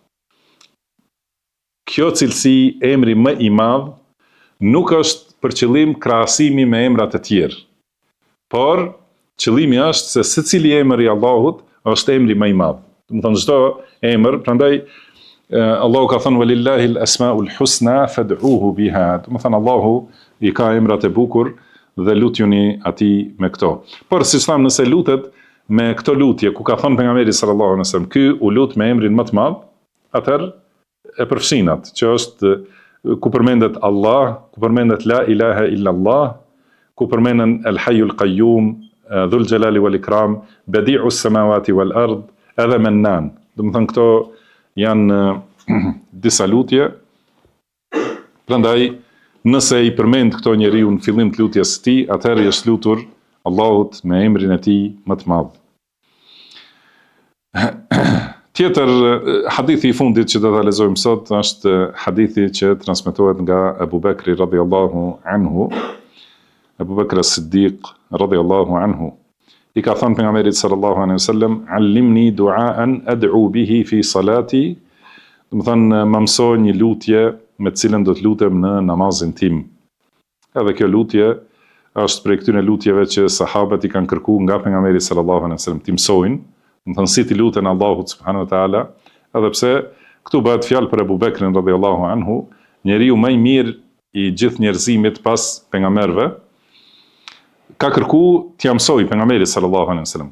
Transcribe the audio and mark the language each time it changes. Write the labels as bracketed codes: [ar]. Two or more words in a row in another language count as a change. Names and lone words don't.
[sq] Kjo cilësi, emri më i madh, nuk është për qëllim krahasimi me emrat e tjerë. Por qëllimi është se secili emër i Allahut është emri më i madh. Do të thonë çdo emër, prandaj Allahu ka thënë [ar] ولله الأسماء الحسنى فادعوه بها. [sq] Do të thënë Allahu i ka emrat e bukur dhe lutjuni atij me këto. Por si thamë, nëse lutet me këto lutje ku ka thënë pejgamberi [ar] صلى الله عليه وسلم, [sq] ky u lut me emrin më të madh, atëherë e përfshin atë që është ku përmendet Allah, ku përmendet [ar] لا إله إلا الله, [sq] ku përmenden [ar] الحي القيوم, ذو الجلال والإكرام, بديع السماوات والأرض, [sq] edhe Mennan. Do të thënë këto janë disa lutje. Prandaj nëse i përmend këto njeriu në fillim të lutjes së tij, atëherë është lutur Allahut me emrin e tij më të madh. Tjetër hadithi i fundit që do ta lexojmë sot është hadithi që transmetohet nga Abu Bekri [ar] رضي الله عنه. [sq] Abu Bekr as-Siddiq [ar] رضي الله عنه [sq] i ka thënë pejgamberit [ar] صلى الله عليه وسلم, علمني دعاء أدعو به في صلاتي. [sq] Do të thënë më mëso një lutje me të cilën do të lutem në namazin tim. Edhe kjo lutje është prej këtyre lutjeve që sahabët i kanë kërkuar nga pejgamberi [ar] صلى الله عليه وسلم [sq] të mësojnë. Do të thënë si ti luten Allahut [ar] سبحانه وتعالى, [sq] edhe pse këtu bëhet fjalë për Abu Bekrin [ar] رضي الله عنه, [sq] njeriu më i mirë i gjithë njerëzimit pas pejgamberëve, ka kërku t'ia mësoj pejgamberi [ar] صلى الله عليه وسلم.